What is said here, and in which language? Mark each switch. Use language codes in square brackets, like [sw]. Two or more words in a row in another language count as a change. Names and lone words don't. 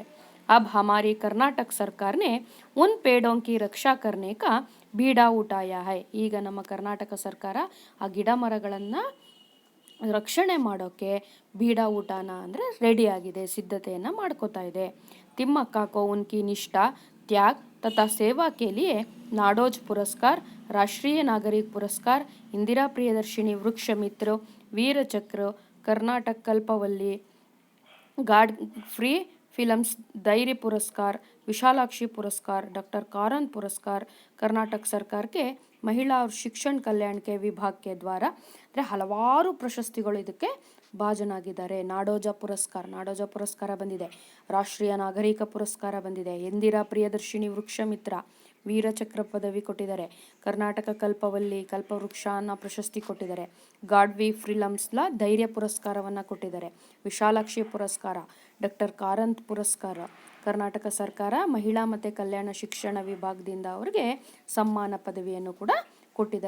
[hi] अब हमारी कर्नाटक सरकारने उन पेड़ों की रक्षा करने का बीड़ा उठाया है. [kn] ಈಗ ನಮ್ಮ ಕರ್ನಾಟಕ ಸರ್ಕಾರ ಆ ಗಿಡ ಮರಗಳನ್ನು ರಕ್ಷಣೆ ಮಾಡೋಕ್ಕೆ [hi] बीड़ा उठाना [kn] ಅಂದರೆ ರೆಡಿಯಾಗಿದೆ, ಸಿದ್ಧತೆಯನ್ನು ಮಾಡ್ಕೋತಾ ಇದೆ. [hi] तिम्मक्का को उनकी निष्ठा, त्याग तथा सेवा के लिए नाडोज पुरस्कार, राष्ट्रीय नागरिक पुरस्कार, इंदिरा प्रियदर्शिनी वृक्ष मित्र, वीर चक्र, कर्नाटक कल्पवल्ली, गाड फ्री फिल्म्स धैर्य पुरस्कार, विशालाक्षी पुरस्कार, डॉक्टर काರಂತ್ पुरस्कार कर्नाटक सरकार के महिला और शिक्षण कल्याण के विभाग के द्वारा. [kn] ಅಂದರೆ ಹಲವಾರು ಪ್ರಶಸ್ತಿಗಳು ಇದಕ್ಕೆ ಭಾಜನಾಗಿದ್ದಾರೆ. ನಾಡೋಜ ಪುರಸ್ಕಾರ ಬಂದಿದೆ, ರಾಷ್ಟ್ರೀಯ ನಾಗರಿಕ ಪುರಸ್ಕಾರ ಬಂದಿದೆ, ಇಂದಿರಾ ಪ್ರಿಯದರ್ಶಿನಿ ವೃಕ್ಷ ಮಿತ್ರ ವೀರಚಕ್ರ ಪದವಿ ಕೊಟ್ಟಿದ್ದಾರೆ, ಕರ್ನಾಟಕ ಕಲ್ಪವೃಕ್ಷ ಅನ್ನೋ ಪ್ರಶಸ್ತಿ ಕೊಟ್ಟಿದ್ದಾರೆ, ಗಾಡ್ವಿ ಫಿಲ್ಮ್ಸ್ಲ ಧೈರ್ಯ ಪುರಸ್ಕಾರವನ್ನು ಕೊಟ್ಟಿದ್ದಾರೆ, ವಿಶಾಲಾಕ್ಷಿ ಪುರಸ್ಕಾರ, ಡಾಕ್ಟರ್ ಕಾರಂತ್ ಪುರಸ್ಕಾರ, ಕರ್ನಾಟಕ ಸರ್ಕಾರ ಮಹಿಳಾ ಮತ್ತು ಕಲ್ಯಾಣ ಶಿಕ್ಷಣ ವಿಭಾಗದಿಂದ ಅವರಿಗೆ ಸಮ್ಮಾನ ಪದವಿಯನ್ನು ಕೂಡ ಕೊಟ್ಟಿದ್ದಾರೆ.